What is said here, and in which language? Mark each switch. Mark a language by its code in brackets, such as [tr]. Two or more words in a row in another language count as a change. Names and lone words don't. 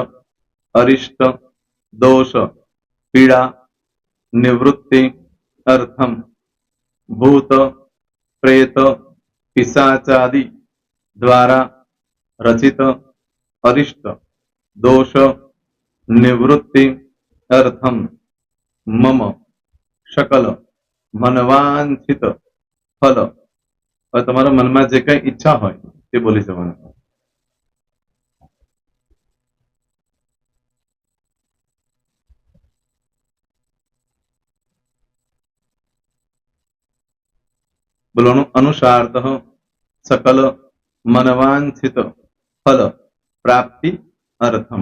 [sa] अरिष्ट, दोष, पीड़ा, निवृत्ति, अर्थम, भूत, प्रेत, पिशाचादि द्वारा रचित अरिष्ट, दोष, निवृत्ति, अर्थम, मम, शकल, मनवांछित फल. [gu] હવે તમારા મનમાં જે કઈ ઈચ્છા હોય તે બોલી જવાનું. [sa] બોલવાનું अनुसारत सकल मनवांछित फल प्राप्ति अर्थम.